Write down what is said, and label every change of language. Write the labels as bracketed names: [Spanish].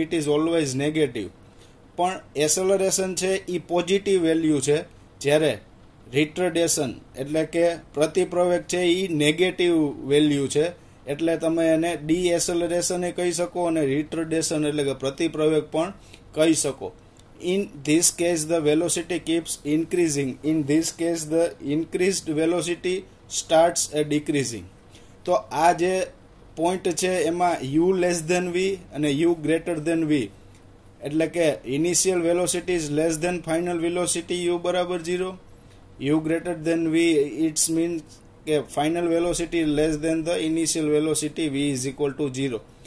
[English] It is always negative. [Gujarati] પણ acceleration છે એ positive value છે, જ્યારે રિટ્રોડેશન એટલે કે પ્રતિપ્રવેગ છે એ નેગેટિવ વેલ્યુ છે. એટલે તમે એને ડી એસેલરેશન કહી શકો અને રિટ્રોડેશન એટલે કે પ્રતિપ્રવેગ પણ કહી શકો. [English] In this case the velocity keeps increasing. In this case the increased velocity starts a decreasing. [Gujarati] તો આ જે પોઈન્ટ છે એમાં [English] u less than v અને u greater than v એટલે કે initial velocity is less than final velocity u બરાબર 0. u greater than v it's means કે final velocity less than the initial velocity v is equal to 0.